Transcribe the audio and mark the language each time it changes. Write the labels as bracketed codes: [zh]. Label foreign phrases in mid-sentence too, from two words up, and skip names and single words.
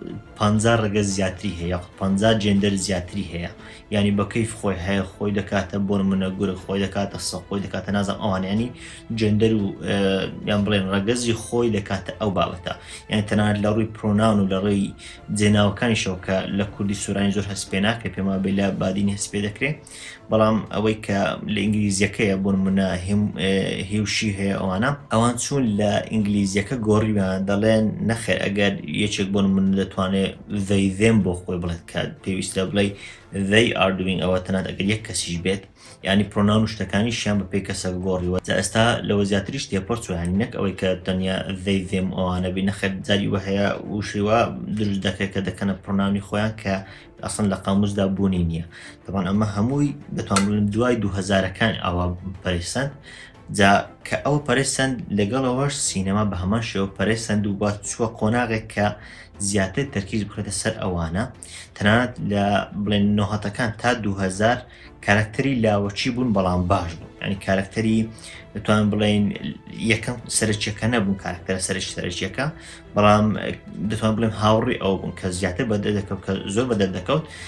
[ckb] 50 ڕەگەز زیاتری هەیە 50 جێندەر زیاتری هەیە ینی بە کەیف خۆی هەیە خۆی دەکاتە بۆ منە گورگ خۆی دەکاتە سە خۆی دەکاتە نازان ئەوان ینی جێندەر و یان بڵێن ڕەگەزی خۆی دەکاتە ئەو بابەتە یعنی تەنانەت لە ڕووی پرۆناون و لە ڕێی جێناوەکانیشەوە کە لە کوردی سوورانی زۆر هەست پێ ناکرێت پێما بێ لە بادینی هەست پێ دەکرێت بەڵام ئەوەی کە لە ئینگلیزیەکەیە بۆ منە هێوشی هەیە ئەوان چوون لە ئینگلیزیەکە گۆڕیان دەڵێن نەخێر ئەگەر یەکێک بۆن من دەتوانێت [en] they them [ckb] بۆ خۆی بڵێت کە پێویستە بڵێ [en] they are doing [ckb] ئەوە تەنانەت ئەگەر یەک کەسیش بێت ینی پرۆناون و شتەکانیشیان بە پێی کەسە گۆڕیوە جا ئێستا لەوە زیاتریش تێپەرچ و هەنی نەک ئەوەی کە تەنیا [en] they them [ckb] ئەوانە بێ نەخێر جاری وە هەیە وشیوە دروست دەکرێت کە دەکەنە پرۆناونی خۆیان کە ئەسڵ لە قاموسدا بوونی نییە طبعاً ئەمە هەمووی دەتوان بڵێن دوای 2000کان ئەوە پەرسەند جا کە ئەوە پەرێستەند لەگەڵەوەش سینەما بە هەمان شێوە پەرێستەند و با چووە قۆناغێک کە زیاتر تەرکیز بکرێتە سەر ئەوانە تەنانەت لە بڵێن نۆهەتەکان تا 2000 کارکتەری لاوەچی بوون بەڵام باش بوون ینی کارکتەری دەتوانین بڵێن یەکەم سەرچیەکە نەبوون کارکتەرە سەرچیەکە بەڵام دەتوان بڵێن هاوڕێی ئەو بوون کە زیاتر بەدەکەوت کە زۆر بەدەردەکەوت